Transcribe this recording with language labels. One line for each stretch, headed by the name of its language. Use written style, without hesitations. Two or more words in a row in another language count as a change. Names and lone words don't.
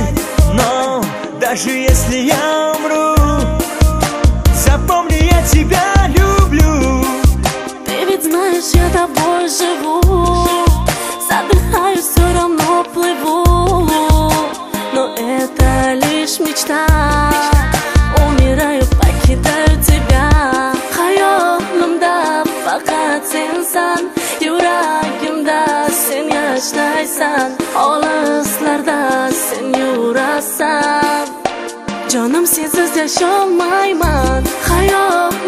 Russian: Но даже если я умру, запомни, я тебя люблю. Ты ведь знаешь, я тобой живу. Задыхаю, все равно плыву. Но это лишь мечта. Умираю, покидаю тебя.
Uzbek: Hayolimda faqat sensan. Yuragimda sen yashaysan. Olislarda sen yurasan. Jonim sensiz yasholmayman.